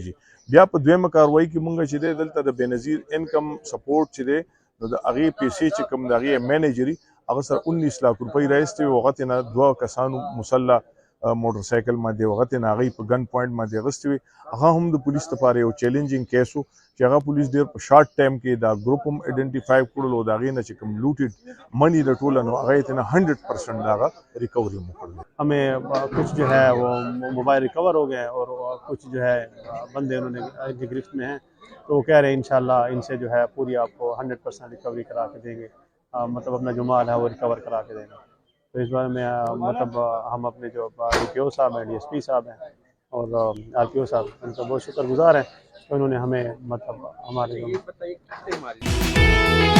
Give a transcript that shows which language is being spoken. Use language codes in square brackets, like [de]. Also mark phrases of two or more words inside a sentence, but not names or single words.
[ps] شي بیا په دویمه کاروایي کې مونږ چې دی دلته د بېنظیر انکم سپورټ چې دی نو د هغې پیسې چې کوم د هغې مینیجري هغه سره 19 लाख روپۍ راایستې وې هغه ترېنه دوه کسانو مسلح موټر سایکل باندې هغه ترېنه هغې په [en] gun point [ps] باندې اخیستې وې هغه هم د پولیس لپاره یو [en] challenging case [ps] و چې هغه پولیس ډېر په [en] short time [ps] کې دا ګروپ هم ایډنټیفای کړل او د هغې نه چې کوم [en] looted money [ps] لټوله نو هغه یې ترېنه 100% د هغه ریکوري هم وکړل [ur] ہمیں کچھ جو ہے وہ موبائل ریکور ہو گئے اور کچھ جو ہے بندے انہوں نے گرفت میں ہیں تو وہ کہہ رہے ہیں انشاءاللہ ان سے جو ہے پوری آپ کو 100% ریکوری کرا کے دیں گے مطلب اپنا جو مال ہے وہ ریکور کرا کے دیں گے تو اس بارے میں مطلب ہم اپنے جو DPO صاحب ہیں DSP صاحب ہیں اور RPO صاحب ان کا بہت شکرگزار ہیں تو انہوں نے ہمیں مطلب ہمارے